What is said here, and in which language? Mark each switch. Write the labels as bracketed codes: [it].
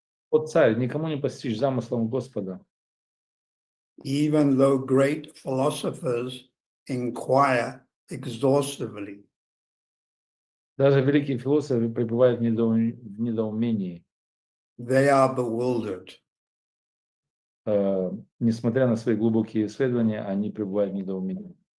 [ru] О царь, никому не постичь замыслом Господа, [en] Even though great philosophers inquire exhaustively. [ru] даже великие философы пребывают в недоумении, [en] They are bewildered. [ru] несмотря на свои глубокие исследования, они пребывают в недоумении.